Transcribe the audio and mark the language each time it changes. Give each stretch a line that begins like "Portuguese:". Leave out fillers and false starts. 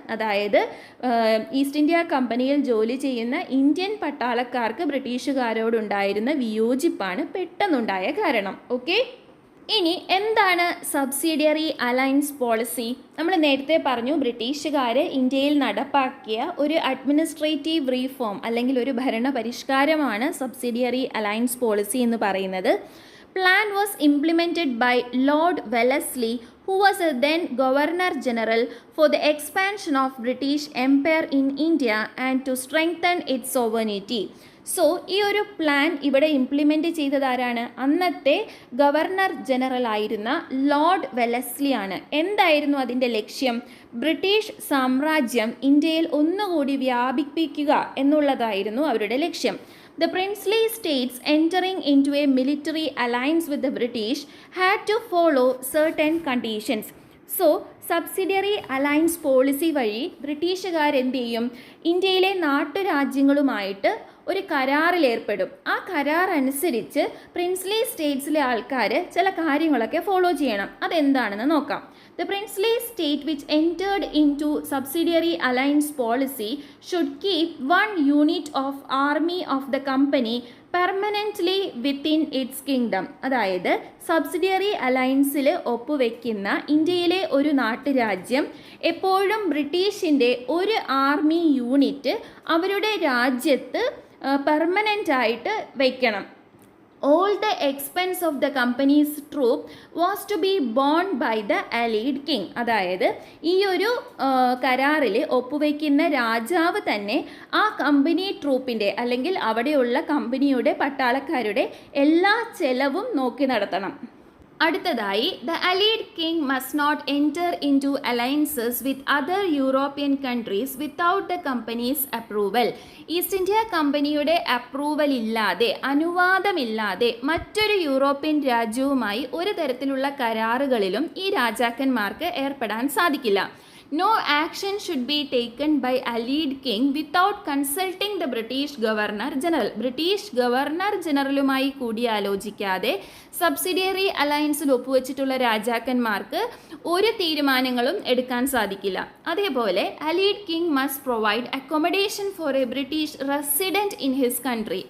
Malayalam: അതായത് east India കമ്പനിയിൽ ജോലി ചെയ്യുന്ന ഇന്ത്യൻ പട്ടാളക്കാർക്ക് ബ്രിട്ടീഷുകാരോടുണ്ടായിരുന്ന വിയോജിപ്പാണ് പെട്ടെന്നുണ്ടായ കാരണം. ഓക്കെ, ഇനി എന്താണ് സബ്സിഡിയറി അലയൻസ് പോളിസി? നമ്മൾ നേരത്തെ പറഞ്ഞു ബ്രിട്ടീഷുകാർ ഇന്ത്യയിൽ നടപ്പാക്കിയ ഒരു അഡ്മിനിസ്ട്രേറ്റീവ് റീഫോം അല്ലെങ്കിൽ ഒരു ഭരണ പരിഷ്കാരമാണ് സബ്സിഡിയറി അലയൻസ് പോളിസി എന്ന് പറയുന്നത്.
English: Plan was implemented by Lord Wellesley, who was then Governor General, for the expansion of British Empire in India and to strengthen its sovereignty.
Malayalam: So ഈ ഒരു പ്ലാൻ ഇവിടെ implement ചെയ്തത് ആരാണ്? അന്നത്തെ ഗവർണർ ജനറൽ ആയിരുന്ന Lord വെലസ്ലി ആണ്. എന്തായിരുന്നു അതിൻ്റെ ലക്ഷ്യം? ബ്രിട്ടീഷ് സാമ്രാജ്യം ഇന്ത്യയിൽ ഒന്നുകൂടി വ്യാപിപ്പിക്കുക എന്നുള്ളതായിരുന്നു അവരുടെ ലക്ഷ്യം.
English: The princely states entering into a military alliance with the British had to follow certain conditions.
Malayalam: So subsidiary alliance policy വഴി ബ്രിട്ടീഷുകാർ എന്ത് ചെയ്യും? ഇന്ത്യയിലെ നാട്ടുരാജ്യങ്ങളുമായിട്ട് ഒരു കരാറിലേർപ്പെടും. ആ കരാർ അനുസരിച്ച് പ്രിൻസ്ലി സ്റ്റേറ്റ്സിലെ ആൾക്കാർ ചില കാര്യങ്ങളൊക്കെ ഫോളോ ചെയ്യണം. അതെന്താണെന്ന് നോക്കാം.
English: The princely state which entered into subsidiary alliance policy should keep one unit of army of the company permanently within its kingdom.
Malayalam: അതായത് സബ്സിഡിയറി അലയൻസിൽ ഒപ്പുവെക്കുന്ന ഇന്ത്യയിലെ ഒരു നാട്ടുരാജ്യം എപ്പോഴും ബ്രിട്ടീഷിൻ്റെ ഒരു ആർമി യൂണിറ്റ് അവരുടെ രാജ്യത്ത് പെർമനൻ്റ് ആയിട്ട് വയ്ക്കണം.
English: All the expense of the company's troop was to be borne by the allied king.
Malayalam: അതായത് ഈ ഒരു കരാറിൽ ഒപ്പുവെക്കുന്ന രാജാവ് തന്നെ ആ കമ്പനി ട്രൂപ്പിൻ്റെ അല്ലെങ്കിൽ അവിടെയുള്ള കമ്പനിയുടെ പട്ടാളക്കാരുടെ എല്ലാ ചെലവും നോക്കി നടത്തണം. അടുത്തതായി,
English: The allied king must not enter into alliances with other European countries without the company's approval.
Malayalam: East India കമ്പനിയുടെ അപ്രൂവൽ ഇല്ലാതെ, അനുവാദമില്ലാതെ മറ്റൊരു യൂറോപ്യൻ രാജ്യവുമായി ഒരു തരത്തിലുള്ള കരാറുകളിലും ഈ രാജാക്കന്മാർക്ക് ഏർപ്പെടാൻ സാധിക്കില്ല.
English: No action should be taken by allied king without consulting the British Governor General.
Malayalam: British governor ജനറലുമായി കൂടിയാലോചിക്കാതെ subsidiary അലയൻസിൽ ഒപ്പുവെച്ചിട്ടുള്ള രാജാക്കന്മാർക്ക് ഒരു തീരുമാനങ്ങളും എടുക്കാൻ സാധിക്കില്ല. അതേപോലെ
English: Allied king must provide accommodation for a British resident in his country.